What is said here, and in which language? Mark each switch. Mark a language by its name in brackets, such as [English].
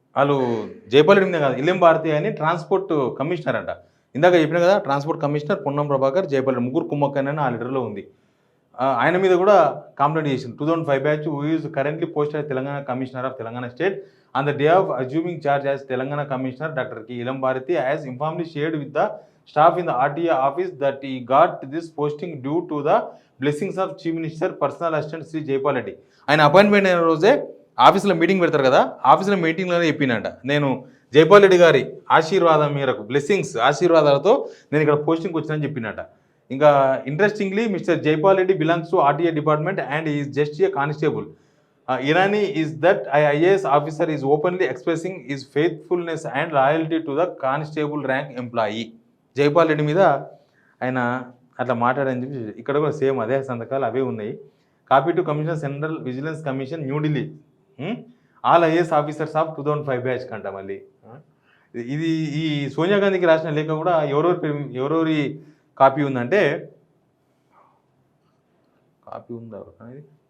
[Telugu] వాళ్ళు జైపాల్ రెడ్డి మీద కాదు, ఇల్లెం భారతి అని ట్రాన్స్పోర్ట్ కమిషనర్ అంట. ఇందాక చెప్పిన కదా, ట్రాన్స్పోర్ట్ కమిషనర్ పొన్నం ప్రభాకర్, జైపాల్ రెడ్డి ముగ్గురు కుమ్మక్క అని ఆ లీడర్లో ఉంది. ఆయన మీద కూడా కంప్లైంట్ చేసింది. 2005 batch who is currently posted Telangana commissioner of Telangana state [English] on the day of assuming charge as Telangana Commissioner, Dr. [Telugu] K. [English] Ilam Bharati has informally shared with the staff in the RTA office that he got this posting due to the blessings of Chief Minister Personal Assistant Sri Jaipal Reddy. [Telugu] ఆయన appointment అయిన రోజే ఆఫీస్లో meeting పెడతారు కదా, ఆఫీస్లో మీటింగ్లోనే చెప్పినట్ట, నేను జైపాల్ రెడ్డి గారి ఆశీర్వాదం మేరకు ఆశీర్వాదాలతో నేను ఇక్కడ పోస్టింగ్కి వచ్చినని చెప్పినట్ట. ఇంకా interestingly mister Jaipal Reddy belongs to RTA department and is just ఏ constable. [English] Irani is that IAS officer is openly expressing his faithfulness and loyalty to the constable rank employee. [Telugu] Jaipal Reddy మీద ఆయన అట్లా మాట్లాడని చెప్పి ఇక్కడ కూడా సేమ్ అదే సంతకాలు అవే ఉన్నాయి. Copy to commissioner central vigilance commission New Delhi, all IAS officers of 2005 batch కంట. మళ్ళీ ఇది ఈ సోనియా గాంధీకి రాసిన లేఖ కూడా ఎవరెవరి కాపీ ఉందంటే, కాపీ ఉందా ఇది?